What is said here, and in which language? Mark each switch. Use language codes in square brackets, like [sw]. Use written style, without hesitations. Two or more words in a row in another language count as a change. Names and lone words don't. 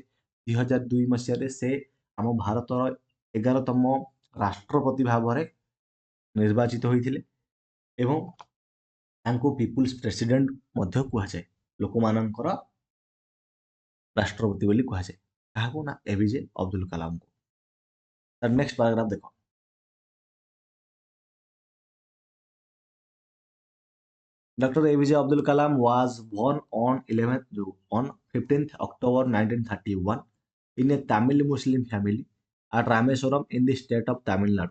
[or] 2002 ମସିହାରେ ସେ ଆମ ଭାରତର 11ତମ ରାଷ୍ଟ୍ରପତି ଭାବରେ ନିର୍ବାଚିତ ହୋଇଥିଲେ ଏବଂ ତାଙ୍କୁ [en] people's president [or] ମଧ୍ୟ କୁହାଯାଏ। ଲୋକମାନଙ୍କର ରାଷ୍ଟ୍ରପତି ବୋଲି କୁହାଯାଏ। କାହାକୁ ନା ଏପିଜେ ଅब्ଦୁଲ କଲାମକୁ। ତାର [en] next paragraph [or] ଦେଖ। [en] Dr. APJ Abdul Kalam was born on 15th October 1931 in a Tamil Muslim family at Rameswaram in the state of Tamil Nadu.